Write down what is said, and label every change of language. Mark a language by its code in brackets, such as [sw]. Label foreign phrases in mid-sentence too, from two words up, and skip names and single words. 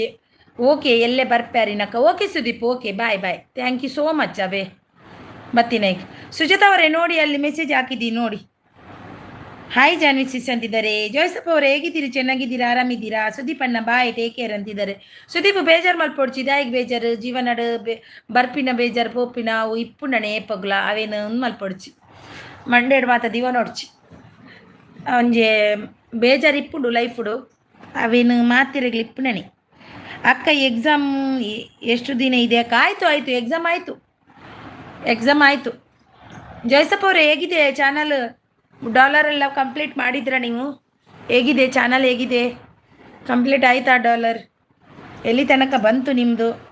[kn] ಓಕೆ, ಎಲ್ಲೇ ಬರ್ಪ್ಯಾರಿನಕ್ಕ. ಓಕೆ ಸುದೀಪ್, ಓಕೆ, [en] bye bye. Thank you so much. [kn] ಅವೇ ಬರ್ತೀನಿ. ಸುಜಾತ ಅವರೇ ನೋಡಿ, ಅಲ್ಲಿ ಮೆಸೇಜ್ ಹಾಕಿದ್ದೀನಿ ನೋಡಿ. ಹಾಯ್ ಜಾನ್ವಿ ಸಿಸ್ ಅಂತಿದ್ದಾರೆ. ಜೋಯ್ಸಪ್ಪ ಅವರೇ ಹೇಗಿದ್ದೀರಿ? ಚೆನ್ನಾಗಿದ್ದೀರಾ? ಆರಾಮಿದ್ದೀರಾ? ಸುದೀಪ್ ಅಣ್ಣ [en] bye, take care [kn] ಅಂತಿದ್ದಾರೆ. [tcy] ಸುದೀಪ್ ಬೇಜಾರು ಮಲ್ಪೊಡ್ಚಿ, ದಾಯಿಗೆ ಬೇಜಾರು, ಜೀವನಡು ಬರ್ಪಿನ ಬೇಜಾರು, ಪೋಪಿನ ಅವು ಇಪ್ಪುಂಡನೆ ಏಪಗ್ಲ ಅವೇನು ಮಲ್ಪೊಡ್ಚಿ ಮಂಡೇಡು ಮಾತ ದಿವ ನೋಡ್ಚಿ ಒಂಜೆ ಬೇಜಾರು ಇಪ್ಪುಂಡು ಲೈಫುಡು, ಅವೇನು ಮಾತಿರಗ್ಲಿ ಇಪ್ಪುಂಡನೆ. [kn] ಅಕ್ಕ ಎಕ್ಸಾಮ್ ಎಷ್ಟು ದಿನ ಇದೆ ಅಕ್ಕ? ಆಯಿತು ಎಕ್ಸಾಮ್ ಆಯಿತು. ಜಯಸಪ್ಪ ಅವರೇ ಹೇಗಿದೆ ಚಾನಲ್? ಡಾಲರ್ ಎಲ್ಲ ಕಂಪ್ಲೀಟ್ ಮಾಡಿದ್ರ ನೀವು? ಹೇಗಿದೆ ಚಾನಲ್? ಹೇಗಿದೆ? ಕಂಪ್ಲೀಟ್ ಆಯಿತಾ ಡಾಲರ್? ಎಲ್ಲಿ ತನಕ ಬಂತು ನಿಮ್ಮದು?